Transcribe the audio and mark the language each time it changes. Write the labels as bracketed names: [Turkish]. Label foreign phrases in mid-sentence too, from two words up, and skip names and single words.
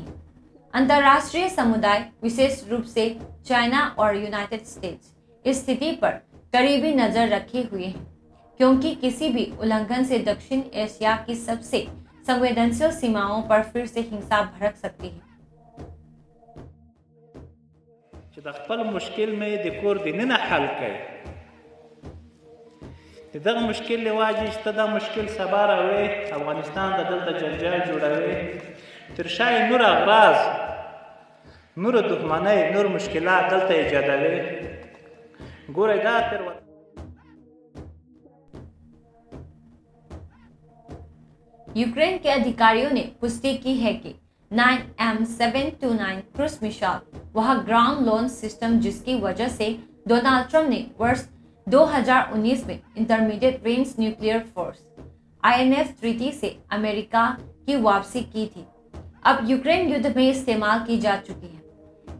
[Hindi] अंतर्राष्ट्रीय समुदाय, विशेष रूप से चाइना और यूनाइटेड स्टेट्स, इस स्थिति पर करीबी नजर रखे हुए हैं, क्योंकि किसी भी उल्लंघन से दक्षिण एशिया की सबसे संवेदनशील सीमाओं पर फिर से हिंसा भड़क सकती है। [Pashto] چې د خپل مشکل مې د کور دننه حل کړي، د دغه مشکل له وجې چې ته دا مشکل سبا راوړې، افغانستان د دلته جنجال جوړوي، تر شا یې نور اغراض، نور دښمنۍ، نور مشکلات دلته ایجادوي. ګورئ دا تېروتنه [Hindi] यूक्रेन के अधिकारियों ने पुष्टि की है कि 9M729 [English] cruise missile [Hindi] वह [English] ground launch system [Hindi] जिसकी वजह से डोनाल्ड ट्रंप ने वर्ष 2019 में इंटरमीडिएट रेंज न्यूक्लियर फोर्स INF ट्रीटी से अमेरिका की वापसी की थी, अब यूक्रेन युद्ध में इस्तेमाल की जा चुकी है।